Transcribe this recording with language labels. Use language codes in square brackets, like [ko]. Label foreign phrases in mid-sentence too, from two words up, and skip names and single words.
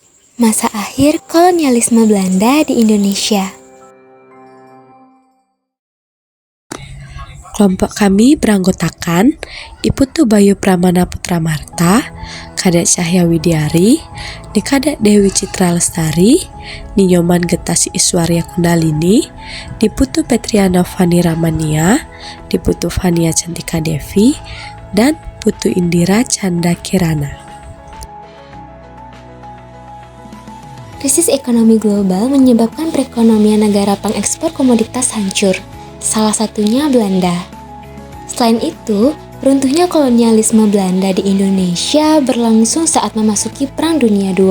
[id] Masa akhir kolonialisme Belanda di Indonesia. Kelompok kami beranggotakan Iputu Bayu Pramana Putra Marta, Kadek Cahya Widiari, Nikadek Dewi Citra Lestari, Ninyoman Getasi Iswarya Kundalini, Diputu Petriana Fani Ramania, Diputu Fania Cantika Devi, dan Putu Indira Canda Kirana. Krisis ekonomi global menyebabkan perekonomian negara pengekspor komoditas hancur, salah satunya Belanda. Selain itu, runtuhnya kolonialisme Belanda di Indonesia berlangsung saat memasuki Perang Dunia II.